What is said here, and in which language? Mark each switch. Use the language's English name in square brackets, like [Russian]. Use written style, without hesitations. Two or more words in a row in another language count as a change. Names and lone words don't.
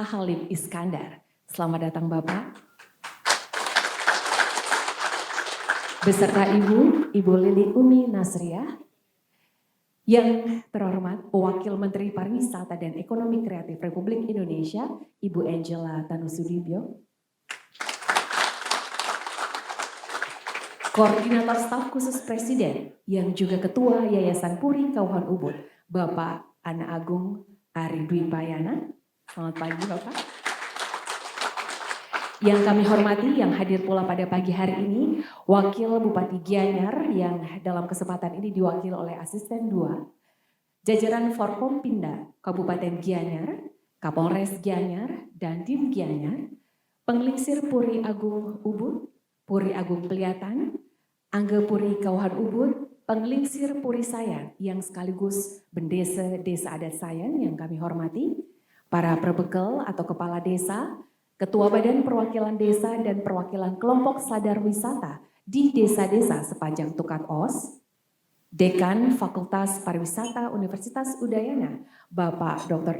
[Indonesian] Halim Iskandar. Selamat datang Bapak. Beserta Ibu Lili Umi Nasriah, yang terhormat Wakil Menteri Pariwisata dan Ekonomi Kreatif Republik Indonesia, Ibu Angela Tanusudibyo, Koordinator Staf Khusus Presiden yang juga Ketua Yayasan Puri Kauhan Ubud, Bapak Ana Agung Ari Dwi Payana. Selamat pagi Bapak. Yang kami hormati, yang hadir pula pada pagi hari ini, Wakil Bupati Gianyar yang dalam kesempatan ini diwakili oleh Asisten 2, jajaran Forkompinda Kabupaten Gianyar, Kapolres Gianyar, dan Dim Gianyar, Penglingsir Puri Agung Ubud, Puri Agung Peliatan, Angga Puri Kauhan Ubud, Penglingsir Puri Sayan yang sekaligus Bendesa Desa Adat Sayan yang kami hormati, para perbekel atau kepala desa, Ketua Badan Perwakilan Desa dan Perwakilan Kelompok Sadar Wisata di desa-desa sepanjang Tukat Os, Dekan Fakultas Pariwisata Universitas Udayana, Bapak Dr.